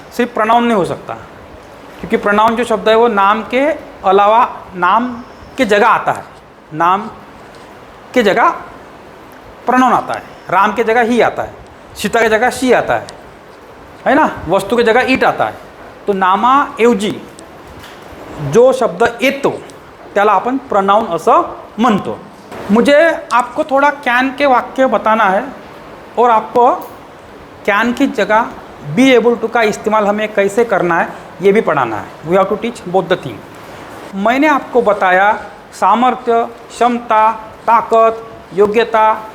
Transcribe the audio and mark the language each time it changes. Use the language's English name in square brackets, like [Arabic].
[Hindi] सिर्फ प्रोनाउन नहीं हो सकता, क्योंकि प्रोनाउन जो शब्द है वो नाम के अलावा नाम के जगह आता है। नाम के जगह प्रोनाउन आता है। राम के जगह ही आता है, सीता के जगह शी आता है ना, वस्तु के जगह ईट आता है। [Marathi] तो नामाऐवजी जो शब्द येतो त्याला आपण प्रोनाउन असं म्हणतो। [Hindi] मुझे आपको थोड़ा कैन के वाक्य बताना है, और आपको कैन की जगह बी एबल टू का इस्तेमाल हमें कैसे करना है ये भी पढ़ाना है। [English] We have to teach both the thing. [Hindi] मैंने आपको बताया सामर्थ्य, क्षमता, ताकत, योग्यता,